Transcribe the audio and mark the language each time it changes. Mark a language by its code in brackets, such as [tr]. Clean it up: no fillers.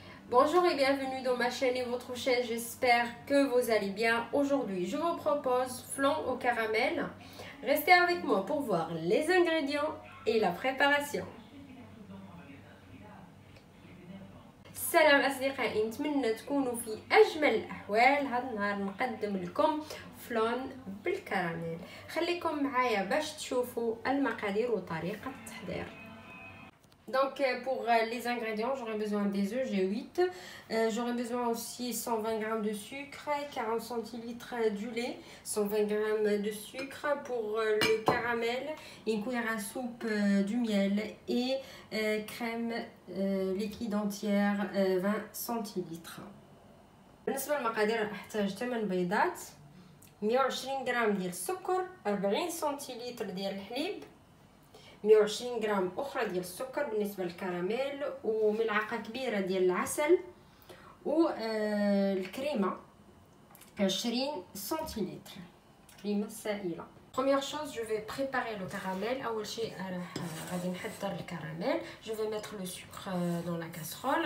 [fr] Bonjour et bienvenue dans ma chaîne et votre chaîne, j'espère que vous allez bien. Aujourd'hui, je vous propose flan au caramel. Restez avec moi pour voir les ingrédients et la préparation. [ar] السلام أصدقائي، نتمنى تكونوا في أجمل الأحوال. هذا النهار نقدم لكم فلان بالكراميل. خليكم معايا باش تشوفوا المقادير وطريقة التحضير. [fr] Donc pour les ingrédients, j'aurai besoin des œufs, j'ai 8. J'aurai besoin aussi 120 g de sucre, 40 centilitres du lait, 120 g de sucre. Pour le caramel, une cuillère à soupe du miel et crème liquide entière 20 centilitres. [ar] بالنسبة للمقادير احتاج 8 بيضات، 120 غرام ديال السكر، 40 سنتيلتر ديال الحليب، 120 غرام اخرى ديال السكر بالنسبه للكراميل، وملعقه كبيره ديال العسل، والكريمه 20 سنتيلتر كريمه سائله. [fr] Première chose, je vais préparer le caramel. [ar] أول شيء غادي نحضر الكراميل. [fr] Je vais mettre le sucre dans la casserole.